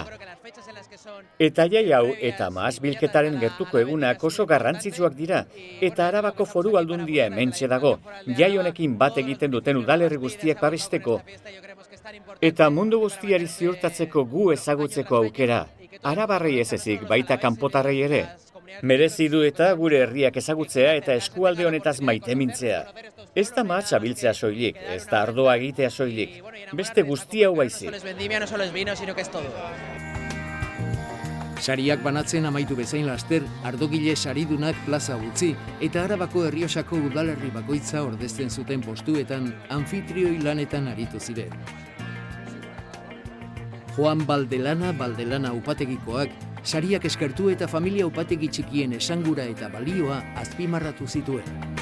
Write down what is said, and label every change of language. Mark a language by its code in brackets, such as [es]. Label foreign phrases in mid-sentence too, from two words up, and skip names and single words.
[eu] Eta jai hau eta mahats bilketaren gertuko egunak oso garrantzitsuak dira, eta Arabako Foru Aldundia hementxe dago, jai honekin bat egiten duten udalerri guztiak babesteko, eta mundu guztiari ziurtatzeko gu ezagutzeko aukera, Arabarrei ez ezik baita kanpotarrei ere. Merezi du eta gure herriak ezagutzea eta eskualde honetaz maitemintzea. Ez da mahatsa biltzea soilik, ez da ardoa egitea soilik, beste guzti hau baizik. [es] Vendimia no solo es vino, sino que es todo. [eu] Sariak banatzen amaitu bezain laster, ardogile saridunak plaza utzi eta Arabako Errioxako udalerri bakoitza ordezten zuten postuetan anfitrioi lanetan aritu ziren. Juan Baldelana upategikoak, sariak eskertu eta familia upategi txikien esangura eta balioa azpimarratu zituen.